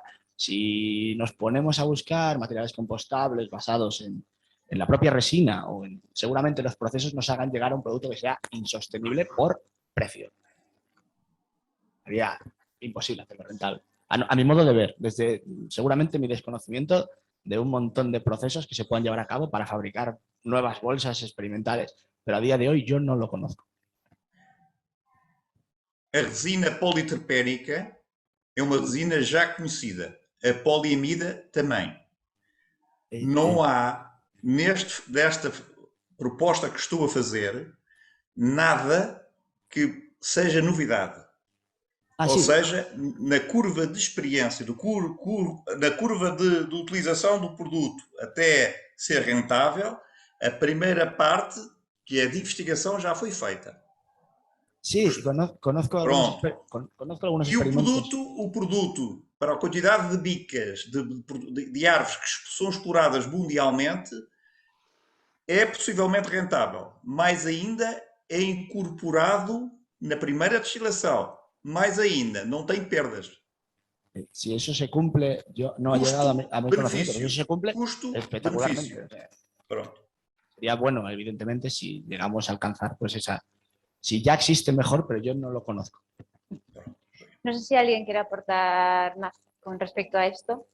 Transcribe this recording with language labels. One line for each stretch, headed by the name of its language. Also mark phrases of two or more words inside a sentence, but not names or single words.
Spanish: Si nos ponemos a buscar materiales compostables basados en la propia resina o seguramente los procesos nos hagan llegar a un producto que sea insostenible por precio. Sería imposible hacerlo rentable. A mi modo de ver, desde seguramente mi desconocimiento de un montón de procesos que se puedan llevar a cabo para fabricar nuevas bolsas experimentales, pero a día de hoy yo no lo conozco.
Portuguese: A resina politerpénica é uma resina já conhecida. A poliamida também. Não há, desta proposta que estou a fazer, nada que seja novidade. Ou seja, na curva de experiência, na curva de utilização do produto até ser rentável, a primeira parte, que é de investigação, já foi feita.
Spanish: Sí, conozco algunos experimentos.
Portuguese: O produto, para a quantidade de bicas de árvores que são exploradas mundialmente, é possivelmente rentável. Mais ainda, é incorporado na primeira destilação. Mais ainda, não tem perdas.
Spanish: Si eso se cumple, yo no he llegado a mi conocimiento, pero si eso se cumple espectacularmente.
Portuguese: Pronto.
Spanish: Sería bueno, evidentemente, si llegamos a alcanzar pues esa... Si ya existe, mejor, pero yo no lo conozco. No sé si alguien quiere aportar más con respecto a esto.